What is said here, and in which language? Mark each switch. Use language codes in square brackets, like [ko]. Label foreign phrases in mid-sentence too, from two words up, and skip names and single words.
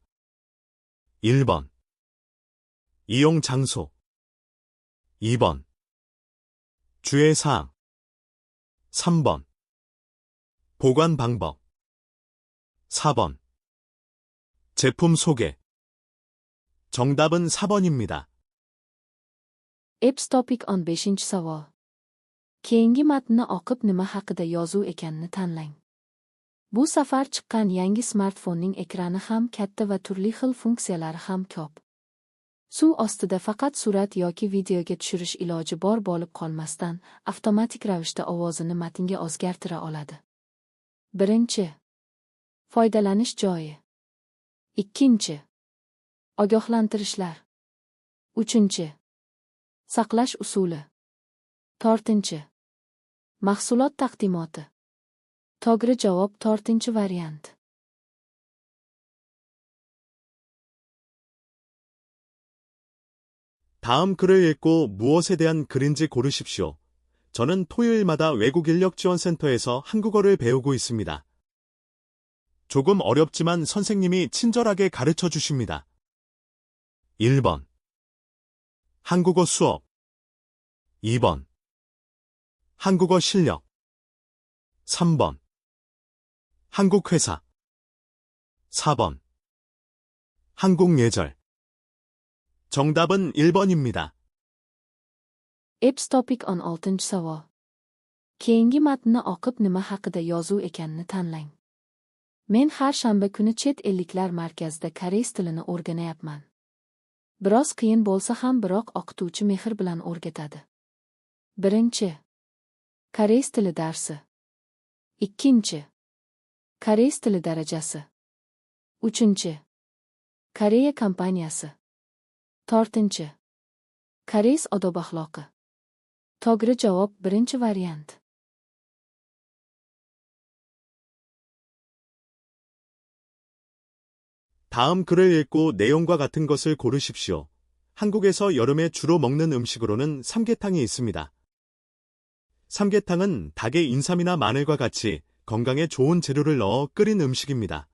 [ko] 1번 이용 장소 2번 주의사항 3번 보관 방법 4번 제품 소개 정답은 4번입니다. [uz] Apps Topic 15-savol. Keyingi matnni o'qib nima haqida yozuv ekanini tanlang. Bu safar chiqqan yangi smartfonning ekrani ham katta va turli xil funksiyalari ham ko'p. Suv ostida faqat surat yoki videoga tushirish iloji bor bo'lib qolmasdan, avtomatik ravishda ovozini matnga o'zgartira oladi. Birinchi, foydalanish joyi. Ikkinchi, ogohlantirishlar. Uchinchi, saqlash usuli. To'rtinchi, mahsulot taqdimoti. To'g'ri javob to'rtinchi variant. [ko] 다음 글을 읽고 무엇에 대한 글인지 고르십시오. 저는 토요일마다 외국 인력 지원센터에서 한국어를 배우고 있습니다. 조금 어렵지만 선생님이 친절하게 가르쳐 주십니다. 1번 한국어 수업 2번 한국어 실력 3번 한국 회사 4번 한국 예절 정답은 1번입니다. [uz] Apps Topic 16-savol. Keyingi matnni o'qib nima haqida yozuv ekanini tanlang. Men har shanba kuni chet elliklar markazida koreys tilini o'rganayapman. Biroz qiyin bo'lsa ham biroq o'qituvchi mehr bilan o'rgatadi. Birinchi, koreys tili darsi. Ikkinchi, koreys tili darajasi. Uchinchi, Koreya kompaniyasi. To'rtinchi, koreys odob-axloqi. To'g'ri javob birinchi variant. [ko] 다음 글을 읽고 내용과 같은 것을 고르십시오. 한국에서 여름에 주로 먹는 음식으로는 삼계탕이 있습니다. 삼계탕은 닭의 인삼이나 마늘과 같이 건강에 좋은 재료를 넣어 끓인 음식입니다.